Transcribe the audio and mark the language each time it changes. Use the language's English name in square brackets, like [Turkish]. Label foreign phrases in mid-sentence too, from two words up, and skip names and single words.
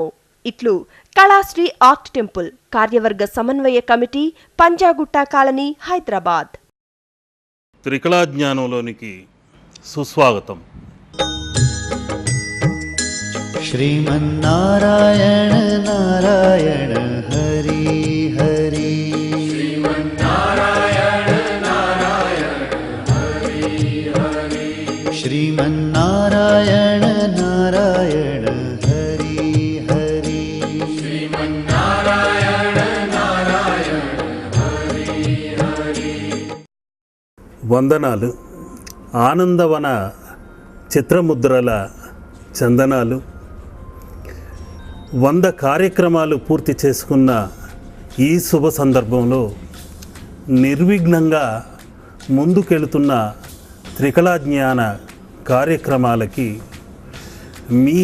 [Telugu] ఇట్లు కళాశ్రీ [English] art temple [Telugu] కార్యవర్గ సమన్వయ కమిటీ, పంజాగుట్ట కాలనీ, హైదరాబాద్. త్రికళా జ్ఞానంలోనికి సుస్వాగతం. [Sanskrit] श्रीमन्नारायण नारायण हरि हरि श्रीमन्नारायण नारायण हरि हरि श्रीमन्नारायण नारायण हरि हरि श्रीमन्नारायण नारायण हरि हरि। [Telugu] వందనాలు. ఆనందవన చిత్రముద్రల చందనాలు 100 కార్యక్రమాలు పూర్తి చేసుకున్న ఈ శుభ సందర్భంలో నిర్విఘ్నంగా ముందుకెళుతున్న త్రికళా జ్ఞాన కార్యక్రమాలకి మీ